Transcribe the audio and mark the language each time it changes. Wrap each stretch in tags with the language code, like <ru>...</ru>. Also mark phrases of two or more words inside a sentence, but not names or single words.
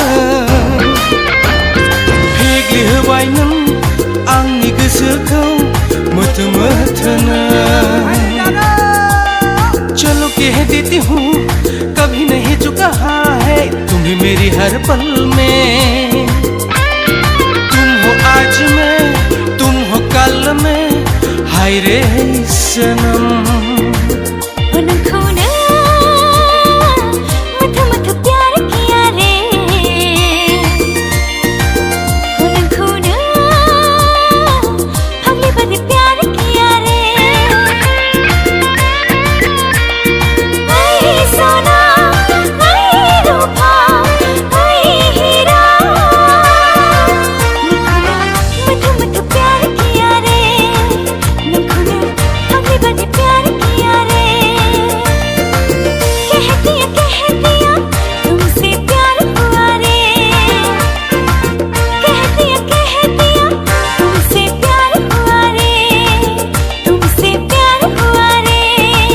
<brx>फेग्लिहोबाय नों आंनि गोसोखौ मोथो मोथोनो।</brx> <hi>चलो कह देती हूँ कभी नहीं चुका है तुम्हें मेरी हर पल में। तुम हो आज में तुम हो कल में हाय रे सनम।</hi> <brx>नोंखौनो मत मत</brx> <hi>प्यार किया रे।</hi> <brx>नोंखौनो फाग्लि बायदि</brx> <hi>प्यार किया रे।</hi> <brx>ऐ सोना ऐ रूपा ऐ हीरा मत मत</brx> <hi>प्यार किया रे।</hi> <brx>नोंखौनो फाग्लि बायदि</brx> <hi>प्यार किया रे। तुमसे प्यार हुआ रे। कह दिया तुमसे प्यार हुआ रे। तुमसे प्यार हुआ रे।</hi>